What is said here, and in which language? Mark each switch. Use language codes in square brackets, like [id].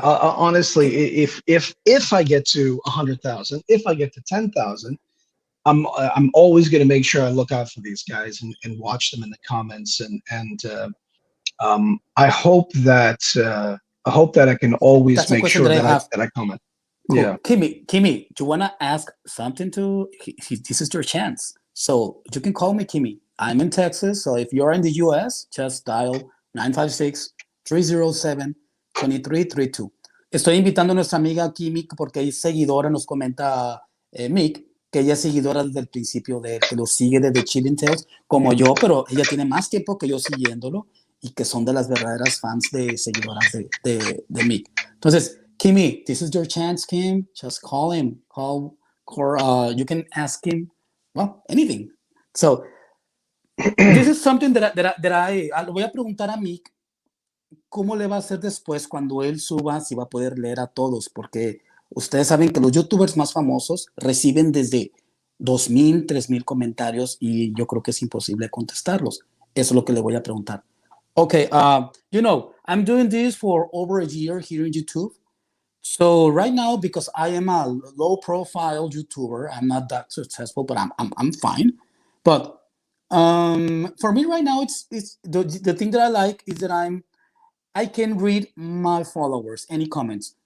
[en] Honestly, if I get to 100,000, if I get to 10,000, I'm always going to make sure I look out for these guys and watch them in the comments and I hope that I can always make sure that I comment. Cool. Yeah. Kimmy, do you want to ask something to? This is your chance. So you can call me Kimmy. I'm in Texas, so if you're in the US, just dial 956-307-2332. [es] Estoy invitando a nuestra amiga Kimmy porque es seguidora, nos comenta Mick, que ella es seguidora desde el principio de él, que lo sigue desde Chilling Tales, como yo, pero ella tiene más tiempo que yo siguiéndolo y que son de las verdaderas fans de seguidoras de Mick. Entonces, [en] Kimmy, this is your chance, Kim. Just call him. You can ask him, well, anything. So, this is something that [es] le voy a preguntar a Mick cómo le va a hacer después cuando él suba, si va a poder leer a todos, porque ustedes saben que los youtubers más famosos reciben desde 2,000, 3,000 comentarios y yo creo que es imposible contestarlos. Eso es lo que le voy a preguntar. [en] Okay, I'm doing this for over a year here in YouTube. So right now, because I am a low-profile YouTuber, I'm not that successful, but I'm fine. But for me right now, it's the thing that I like is that I can read my followers, any comments.